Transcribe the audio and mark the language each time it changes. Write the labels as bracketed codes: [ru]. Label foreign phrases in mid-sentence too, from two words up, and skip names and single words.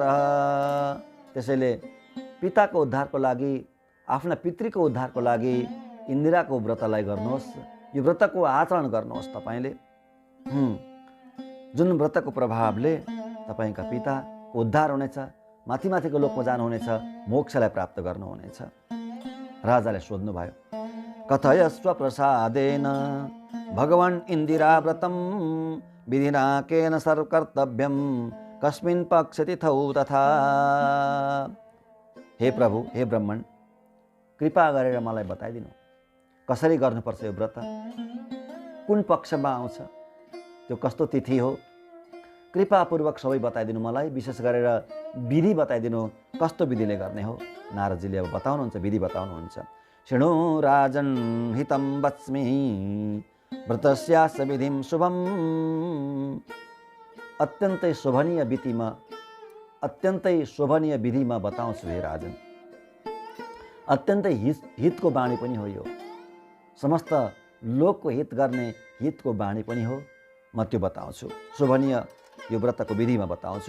[ne] त्यसैले पिताको उद्धारको लागि, आफ्ना पितृको उद्धारको लागि इन्दिराको व्रतलाई गर्नुहोस्, यो व्रतको आचरण गर्नुहोस्। तपाईँले जुन व्रतको प्रभावले तपाईँका पिताको उद्धार हुनेछ, माथि माथिको लोकमा जानुहुनेछ, मोक्षलाई प्राप्त गर्नुहुनेछ। राजाले सोध्नुभयो, [sa] कथयस्व प्रसादेन भगवान् इन्दिरा व्रतम विधिना केन सर्वकर्तव्यम कस्मिन् पक्ष तिथौ तथा। [ne] हे प्रभु, हे ब्राह्मण, कृपा गरेर मलाई बताइदिनु कसरी गर्नुपर्छ यो व्रत, कुन पक्षमा आउँछ, त्यो कस्तो तिथि हो, कृपापूर्वक सबै बताइदिनु मलाई। विशेष गरेर विधि बताइदिनु, कस्तो विधिले गर्ने हो। नारदजीले अब बताउनुहुन्छ, विधि बताउनुहुन्छ। [sa] शृणु राजन् हितं वच्मि व्रतस्यास्य विधिं शुभम। [ne] अत्यन्तै शोभनीय विधिमा बताउँछु हे राजन। अत्यन्तै हितको बाणी पनि हो यो, समस्त लोकको हित गर्ने हितको बाणी पनि हो। म त्यो बताउँछु, शोभनीय यो व्रतको विधिमा बताउँछु।